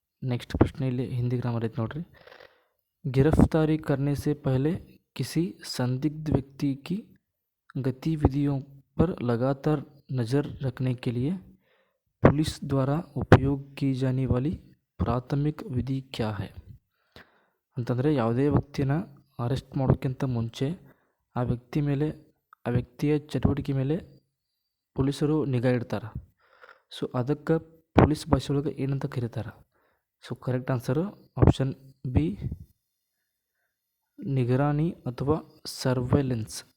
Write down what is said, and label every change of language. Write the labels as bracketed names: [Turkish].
[Kannada] Next ಪ್ರಶ್ನೆಯಲ್ಲಿ Hindi grammar ಐತೆ ನೋಡ್ರಿ. [Hindi] गिरफ्तारी करने से पहले किसी संदिग्ध व्यक्ति की गतिविधियों पर लगातार नज़र रखने के लिए पुलिस द्वारा उपयोग की जाने वाली ಪ್ರಾಥಮಿಕ ವಿಧಿ ಕ್ಯಾ ಹೈ? [Kannada] ಅಂತಂದರೆ ಯಾವುದೇ ವ್ಯಕ್ತಿನ ಅರೆಸ್ಟ್ ಮಾಡೋಕ್ಕಿಂತ ಮುಂಚೆ ಆ ವ್ಯಕ್ತಿಯ ಚಟುವಟಿಕೆ ಮೇಲೆ ಪೊಲೀಸರು ನಿಗಾ ಇಡ್ತಾರೆ. ಅದಕ್ಕೆ ಪೊಲೀಸ್ ಭಾಷೆ ಒಳಗೆ ಏನಂತ ಕರೀತಾರೆ? ಕರೆಕ್ಟ್ ಆನ್ಸರು ಆಪ್ಷನ್ ಬಿ, ನಿಗರಾಣಿ ಅಥವಾ ಸರ್ವೈಲೆನ್ಸ್.